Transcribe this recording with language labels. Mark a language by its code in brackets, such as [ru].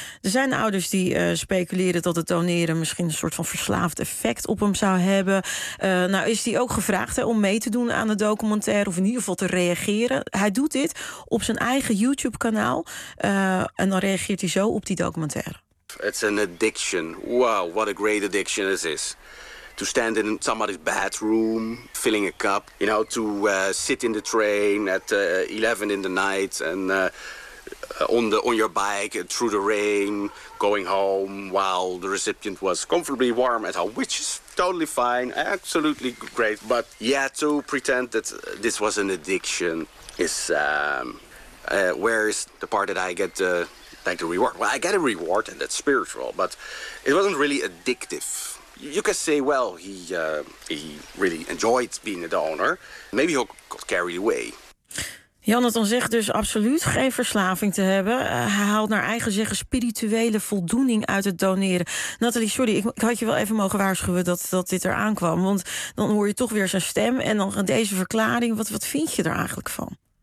[nl] Er zijn ouders die speculeren dat het doneren misschien een soort van verslaafd effect op hem zou hebben. Nou is hij ook gevraagd om mee te doen aan de documentaire, of in ieder geval te reageren. Hij doet dit op zijn eigen YouTube-kanaal. En dan reageert hij zo op die documentaire. [en] It's an addiction. Wow, what a great addiction is this. To stand in somebody's bathroom, filling a cup. You know, to sit in the train at 11 in the night and on your bike through the rain, going home while the recipient was comfortably warm at home, which is totally fine, absolutely great. But yeah, to pretend that this was an addiction is where is the part that I get like the reward? Well, I get a reward and that's spiritual, but it wasn't really addictive. You can say, well, he really enjoyed being a donor. Maybe he got carried away. [nl] Jonathan zegt dus absoluut geen verslaving te hebben. Hij haalt naar eigen zeggen spirituele voldoening uit het doneren. Nathalie, sorry, ik had je wel even mogen waarschuwen dat dit eraan kwam. Want dan hoor je toch weer zijn stem en dan deze verklaring. Wat vind je er eigenlijk van?